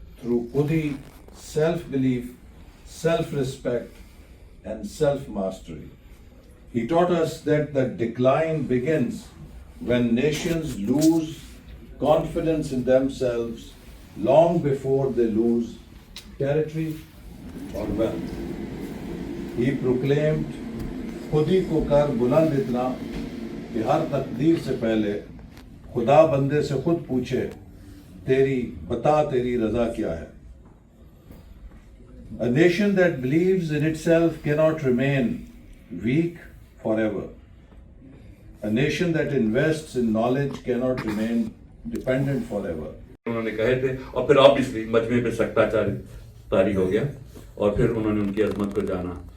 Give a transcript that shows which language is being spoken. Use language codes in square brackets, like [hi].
[en] Through Khudi, self-belief, self-respect, and self-mastery. He taught us that the decline begins when nations lose confidence in themselves long before they lose territory or wealth. He proclaimed, [hi] खुदी को कर बुलंद इतना कि हर तकदीर से पहले खुदा बंदे से खुद पूछे, तेरी रज़ा क्या है? [en] A nation that believes in itself cannot remain weak forever. A nation that invests in knowledge cannot remain dependent forever. [hi] उन्होंने कहे थे और फिर ऑब्वियसली मजमे पे सख्ता तारी हो गया और फिर उन्होंने उनकी अजमत को जाना।